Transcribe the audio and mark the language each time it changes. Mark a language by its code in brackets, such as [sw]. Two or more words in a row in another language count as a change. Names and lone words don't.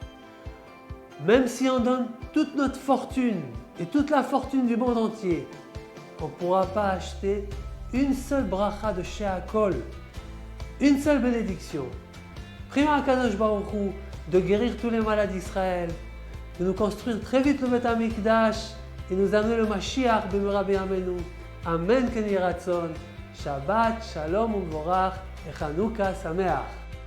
[fr] Même si on donne toute notre fortune et toute la fortune du monde entier, on ne pourra pas acheter une seule bracha de Sheakol, une seule bénédiction. Prions à [he] הקדוש ברוך הוא [fr] de guérir tous les malades d'Israël, de nous construire très vite le [he] בית המקדש [fr] et nous amener le [he] משיח במהרה בימינו. אמן כן יהי רצון. שבת שלום ומבורך et חנוכה שמח.